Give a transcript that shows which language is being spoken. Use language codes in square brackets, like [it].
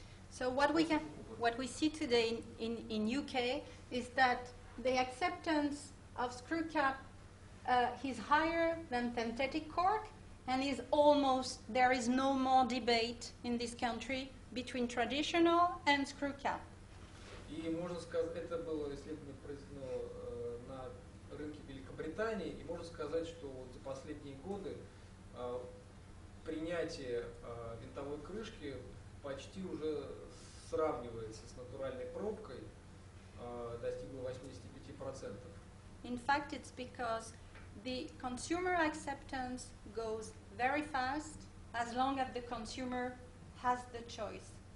[en] So what we see today in UK is that the acceptance of screw cap is higher than synthetic cork, and there is no more debate in this country between traditional and screw cap. [ru] И можно сказать, это было исследование произведено на рынке Великобритании, и можно сказать, что вот за последние годы принятие винтовой крышки почти уже сравнивается с натуральной пробкой, достигло 85%. [en] In fact, it's because the consumer acceptance goes very fast as long as the consumer has the choice.